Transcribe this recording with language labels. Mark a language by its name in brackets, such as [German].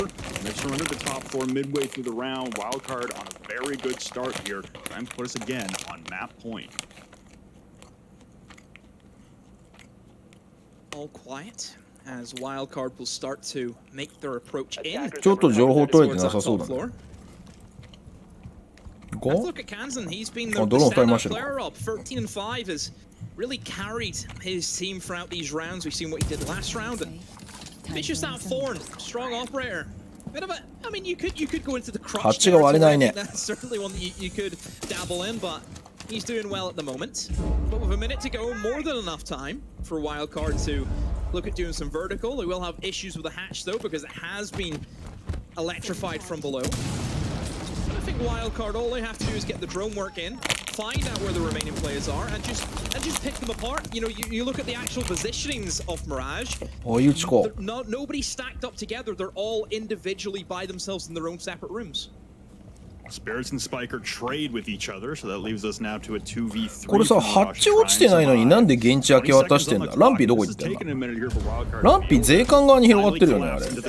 [English] And they've surrendered the top 4 midway through the round. Wildcard on a very good start here. Try and put us again on map point. All quiet as Wildcard will start to make their approach in. [Japanese] ちょっと情報取れてなさそうだね。 [English] Let's look at Kansan. He's been the standout player of 13 and 5 has really carried his team throughout these rounds. We've seen what he did last round, and vicious out Thorn, strong operator. Bit of a, I mean, you could go into the crush. That's certainly one that you could dabble in, but he's doing well at the moment. But with a minute to go, more than enough time for Wildcard to look at doing some vertical. They will have issues with the hatch though, because it has been electrified from below. think Wildcard, all they have to do is get the drone work in, find out where the remaining players are, and just pick them apart. You know, you look at the actual positionings of Mirage. [Japanese] 追い打ちこ [English] Nobody stacked up together. They're all individually by themselves in their own separate rooms. Spirits and Spiker trade with each other, so that leaves us now to a 2v3. [Japanese] これさ、ハッチ落ちてないのになんで現地明け渡してんだ。ランピーどこ行ってんだ。ランピー税関側に広がってるよね、あれ。